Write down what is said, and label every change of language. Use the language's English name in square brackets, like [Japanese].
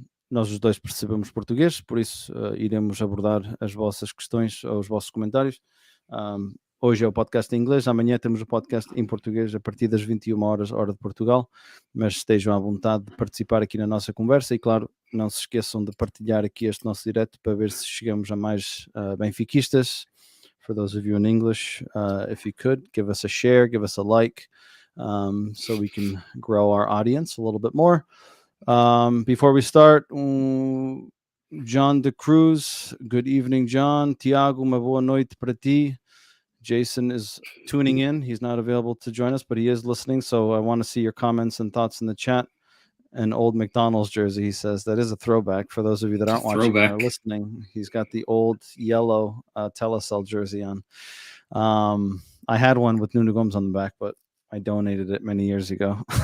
[Portuguese] Nós os dois percebemos português, por isso iremos abordar as vossas questões ou os vossos comentários. Hoje é o podcast em inglês, amanhã temos o podcast em português a partir das 21 horas, hora de Portugal, mas estejam à vontade de participar aqui na nossa conversa e, claro, não se esqueçam de partilhar aqui este nosso direto para ver se chegamos a mais benfiquistas. [English] For those of you in English, if you could, give us a share, give us a like, so we can grow our audience a little bit more. Before we start, John de Cruz, good evening, John. [Portuguese] Tiago, uma boa noite para ti. [English] Jason is tuning in. He's not available to join us, but he is listening. So I want to see your comments and thoughts in the chat. An old McDonald's jersey, he says. That is a throwback for those of you that aren't watching and are listening. He's got the old yellow Telecel jersey on. I had one with Nuno Gomes on the back, but I donated it many years ago.